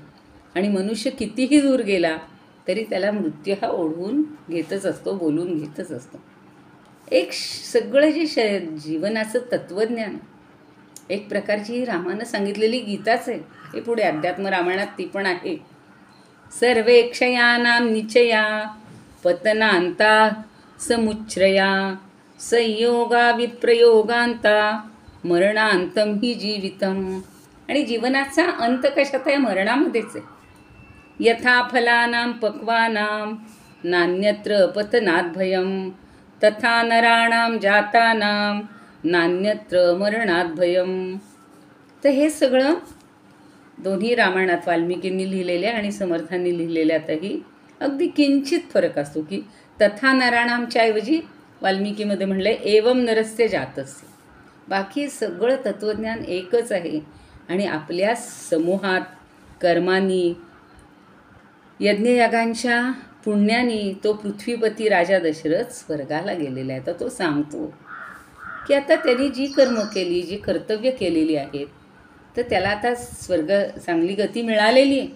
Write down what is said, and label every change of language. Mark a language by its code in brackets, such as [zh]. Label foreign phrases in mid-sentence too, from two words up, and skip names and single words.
[mr] आणि मनुष्य कितीही दूर गेला तरी त्याला मृत्यू हा ओढवून घेतच असतो, बोलून घेतच असतो. एक सगळं जे जीवनाचं तत्त्वज्ञान एक प्रकारची ही रामानं सांगितलेली गीताच आहे. हे पुढे अध्यात्म रामायणात ती पण आहे. [sa] सर्वे क्षयानां निचया पतनांता समुच्छ्रया संयोगा विप्रयोगांता मरणांतम ही जीवितम. [mr] आणि जीवनाचा अंत कशात आहे? मरणामध्येच आहे. [sa] यथा फलानां पक्वानां नान्यत्र पतनात् भयं तथा नराणां जातानां नान्यत्र मरणात् भयं. [mr] तर हे सगळं दोन्ही रामायणात वाल्मिकींनी लिहिलेल्या आणि समर्थांनी लिहिलेल्यातही अगदी किंचित फरक असतो की [sa] तथा नराणामच्या [mr] ऐवजी वाल्मिकीमध्ये म्हणलं [sa] एवं नरस्य जातस्य. [mr] बाकी सगळं तत्त्वज्ञान एकच आहे. आणि आपल्या समूहात कर्मांनी यज्ञयागांच्या पुण्याने तो पृथ्वीपती राजा दशरथ स्वर्गाला गेलेला आहे. तर तो सांगतो की आता त्यांनी जी कर्म केली, जी कर्तव्य केलेली आहेत, तर त्याला आता स्वर्ग चांगली गती मिळालेली आहे.